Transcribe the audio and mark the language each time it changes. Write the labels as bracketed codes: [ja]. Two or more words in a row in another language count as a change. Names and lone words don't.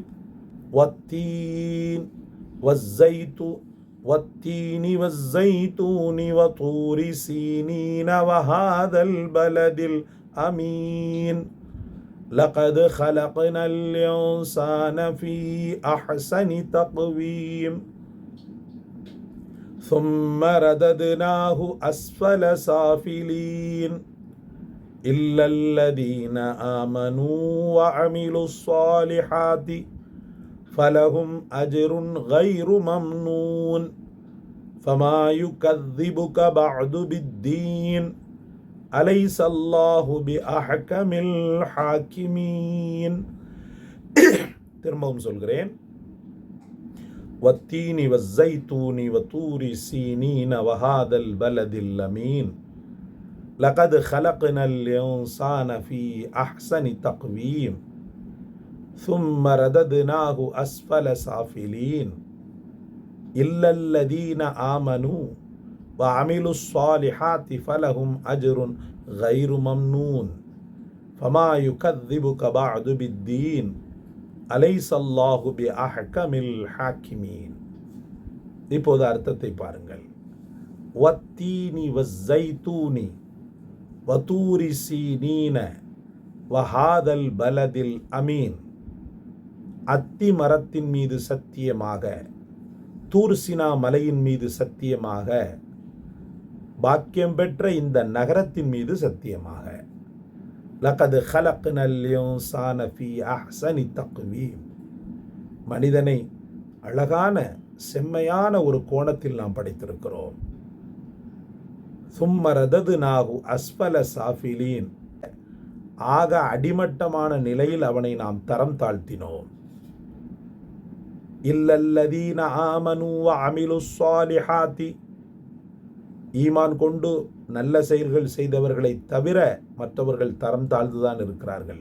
[ar] والتين والتين والزيتون وطور سينين وهذا البلد الأمين. لقد خلقنا الإنسان في أحسن تقويم. ثم رددناه أسفل سافلين إلا الذين آمنوا وعملوا الصالحات فلهم أجر غير ممنون فما يكذبك بعد بالدين أليس الله بأحكم الحاكمين. [ta] திரும்பவும் சொல்கிறேன். [ar] والتين والزيتون وطور سينين وهذا البلد الأمين. لقد خلقنا الإنسان في أحسن تقويم. ثم رددناه أسفل سافلين إلا الذين آمنوا وعملوا الصالحات فلهم أجر غير ممنون فما يكذبك بعد بالدين أليس الله بأحكم الحاكمين. [ta] இப்போது அர்த்தத்தை பாருங்கள். [ar] والتين والزيتون وطور سينين وهذا البلد الأمين. [ta] அத்தி மரத்தின் மீது சத்தியமாக, தூர்சினா மலையின் மீது சத்தியமாக, பாக்கியம் பெற்ற இந்த நகரத்தின் மீது சத்தியமாக. [ar] لقد خلقنا الإنسان في أحسن تقويم. [ta] மனிதனை அழகான செம்மையான ஒரு கோணத்தில் நாம் படைத்திருக்கிறோம். [ar] ثم رددناه أسفل سافلين. [ta] ஆக அடிமட்டமான நிலையில் அவனை நாம் தரம் தாழ்த்தினோம். [ar] إلا الذين آمنوا وعملوا الصالحات. [ta] ஈமான் கொண்டு நல்ல செயல்கள் செய்தவர்களை தவிர மற்றவர்கள் தரம் தாழ்ந்துதான் இருக்கிறார்கள்.